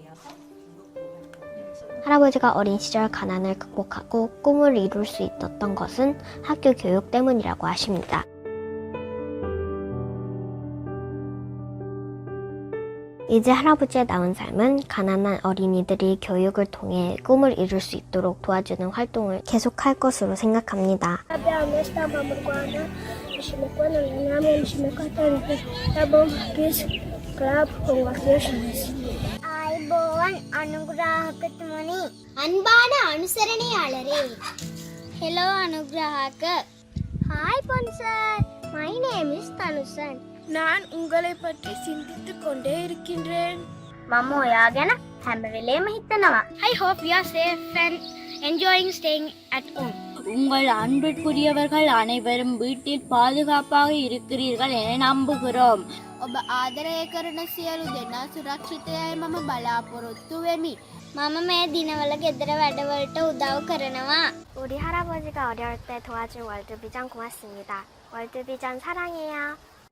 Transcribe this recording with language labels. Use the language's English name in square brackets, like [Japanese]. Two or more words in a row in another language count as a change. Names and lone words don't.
[Korean] 할아버지가 어린 시절 가난을 극복하고 꿈을 이룰 수 있었던 것은 학교 교육 때문이라고 하십니다. 이제 할아버지의 남은 삶은 가난한 어린이들이 교육을 통해 꿈을 이룰 수 있도록 도와주는 활동을 계속할 것으로 생각합니다. [Sinhala] ආයිබෝවන් අනුග්‍රාහකතුමනි [Tamil] அன்பான அனுசரணையாளரே [Sinhala] හෙලෝ අනුග්‍රාහක [English] Hi sponsor my name is Thanushan [Tamil] நான் உங்களை பற்றி சிந்தித்துக் கொண்டே இருக்கின்றேன். [Sinhala] මම ඔයා ගැන හැම වෙලේම හිතනවා. [English] I hope you are safe and enjoying staying at home. [Tamil] உங்கள் அன்பிற்குரியவர்கள் அனைவரும் வீட்டில் பாதுகாப்பாக இருக்கிறீர்கள் என நம்புகிறோம். [Sinhala] ඔබ ආදරය කරන සියලු දෙනා සුරක්ෂිතයයි මම බලාපොරොත්තු වෙමි. මම මේ දිනවල ගෙදර වැඩවලට උදව් කරනවා. [Korean] 우리 할아버지가 어려울 때 도와준 월드비전 고맙습니다. 월드비전 사랑해요.